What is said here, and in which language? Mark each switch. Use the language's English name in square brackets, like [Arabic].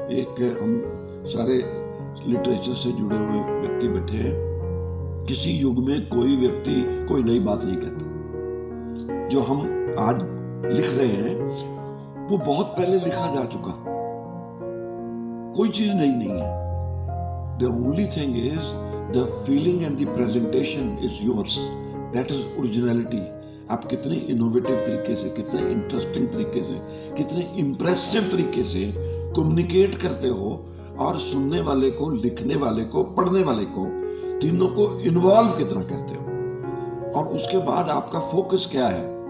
[Hindi] एक हम सारे लिटरेचर से जुड़े हुए व्यक्ति बैठे हैं, किसी युग में कोई व्यक्ति कोई नई बात नहीं कहता। जो हम आज लिख रहे हैं वो बहुत पहले लिखा जा चुका, कोई चीज नई नहीं है। [English] The only thing is the feeling and the presentation is yours. That is originality. [Hindi] आप कितने इनोवेटिव तरीके से, कितने इंटरेस्टिंग तरीके से, कितने इम्प्रेसिव तरीके से कम्युनिकेट करते हो और सुनने वाले को, लिखने वाले को, पढ़ने वाले को, तीनों को इन्वॉल्व कितना करते हो। और उसके बाद आपका फोकस क्या है।